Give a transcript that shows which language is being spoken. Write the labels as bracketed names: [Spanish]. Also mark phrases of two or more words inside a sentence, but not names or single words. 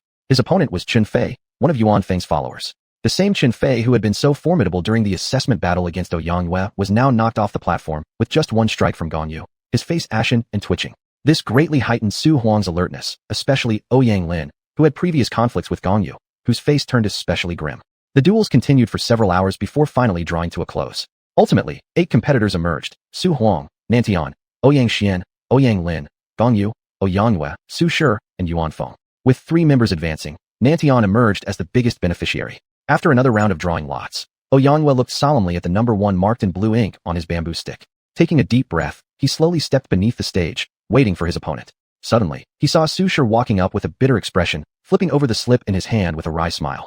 [English] His opponent was Chen Fei, one of Yuan Feng's followers. The same Chen Fei who had been so formidable during the assessment battle against Ouyang was now knocked off the platform with just one strike from Gong Yu, his face ashen and twitching. This greatly heightened Su Huang's alertness, especially Ouyang Lin, who had previous conflicts with Gong Yu, whose face turned especially grim. The duels continued for several hours before finally drawing to a close. Ultimately, 8 competitors emerged: Su Huang, Nantian, Xiuxian, Ouyang Lin, Gong Yu, Ouyang, Su Shi, and Yuan Feng. With 3 members advancing, Nantian emerged as the biggest beneficiary. After another round of drawing lots, Ouyang looked solemnly at the number 1 marked in blue ink on his bamboo stick. Taking a deep breath, he slowly stepped beneath the stage, waiting for his opponent. Suddenly, he saw Su Shi walking up with a bitter expression, flipping over the slip in his hand with a wry smile.